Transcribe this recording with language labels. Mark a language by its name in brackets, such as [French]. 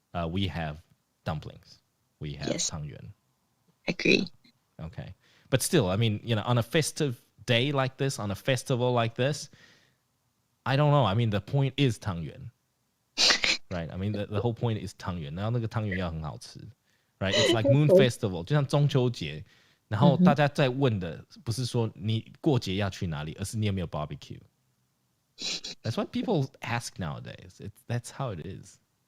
[English] We have dumplings. We have 汤圆. Agree. Okay. But still, I mean, on a festive day like this, on a festival like this, I don't know. I mean, the point is 汤圆. Right? I mean, the whole point is 汤圆. [Chinese] 然后那个汤圆要很好吃. [English] Right, it's like Moon Festival， [Chinese] 就像中秋节，然后大家在问的不是说你过节要去哪里，而是你有没有 barbecue. [English] That's what people ask nowadays. That's how it is.